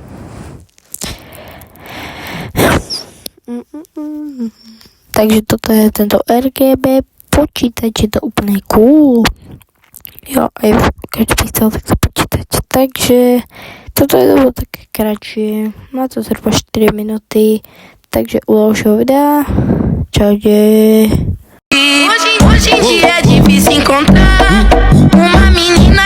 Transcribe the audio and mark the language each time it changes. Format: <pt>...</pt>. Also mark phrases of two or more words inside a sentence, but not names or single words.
<sk>Takže toto je tento RGB počítač, je to úplne cool. Jo, aj každý by chcel takto počítať. Takže toto je to také kratšie, má to zhruba 4 minúty, takže u ďalšieho videa. Čaute.</sk> <pt>Hoje em dia é difícil encontrar uma menina</pt>